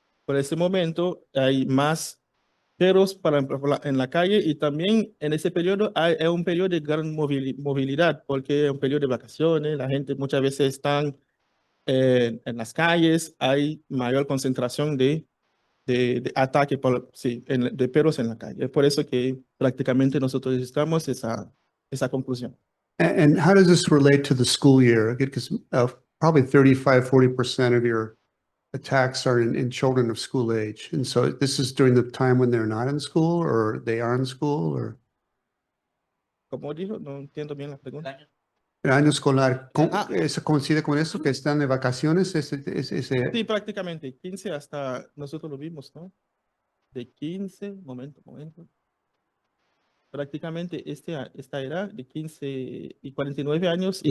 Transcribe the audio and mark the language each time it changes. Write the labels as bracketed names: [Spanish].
[Spanish] Por ese momento hay más perros en la calle y también en ese periodo es un periodo de gran movilidad porque es un periodo de vacaciones, la gente muchas veces están en las calles, hay mayor concentración de ataque sí, de perros en la calle. Es por eso que prácticamente nosotros necesitamos esa conclusión. [English] And how does this relate to the school year? Because probably 35–40% of your attacks are in children of school age. And so this is during the time when they're not in school or they are in school or [Spanish] Como dijo, no entiendo bien la pregunta. el año escolar. Ah. ¿Eso coincide con eso que están de vacaciones? Sí, prácticamente 15 hasta nosotros lo vimos, ¿no? De 15, momento. Prácticamente esta era de 15 y 49 años y